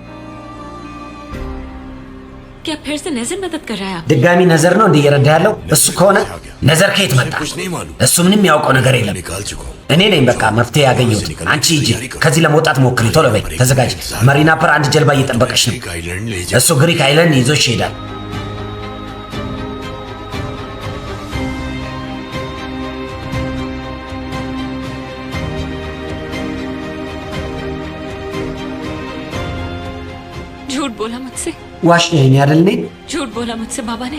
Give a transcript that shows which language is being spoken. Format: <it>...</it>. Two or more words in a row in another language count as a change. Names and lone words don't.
<hi>क्या फिर से नजर मदद कर रहा है आप</hi> <am>ድጋሚ ነዘር ነው እንዴ እየረዳ ያለው እሱ ከሆነ ነዘር ከየት መጣ</am> <hi>कुछ नहीं मालूम</hi> <am>እሱ ምንም ያውቀው ነገር የለም</am> <hi>निकाल चुका हूँ</hi> <am>እኔ ነኝ በቃ መፍትሄ ያገኘሁት አንቺ ሂጂ ከዚህ ለመውጣት ሞክሪ ቶሎ በይ ተዘጋጅ መሪና ፐር አንድ ጀልባ እየጠበቀሽ ነው</am> <hi>आइलैंड ले</hi> <am>እሱ ግሪክ አይላንድ ይዞሽ ይሄዳል</am> <hi>झूठ बोला मुझसे</hi> <am>ዋሽኝ አይደል እኔ</am> <hi>झूठ बोला मुझसे बाबा ने</hi>